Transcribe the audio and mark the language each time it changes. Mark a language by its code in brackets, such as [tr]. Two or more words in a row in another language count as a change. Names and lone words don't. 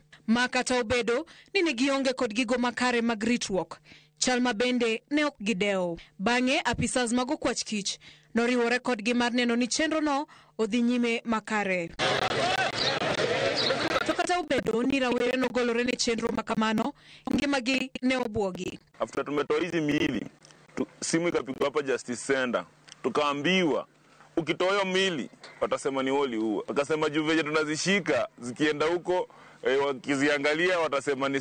[luo] Ma kata obedo ni ne gionge kod gigo makare mag ritruok, chal ma bende ne ok gidewo. Bang'e apisas mag okwach kich noriwore kodgi mar neno ni chenro no odhi nyime makare. To kata obedo ni rawere nogolore ne chenro makamano, ngimagi ne obuogi. [sw] After tumetoa hizi miili, simu ikapigwa hapa Justice Center, tukaambiwa ukitoa mili watasema ni woli huo. Akasema juu venye tunazishika zikienda huko wakiziangalia watasema ni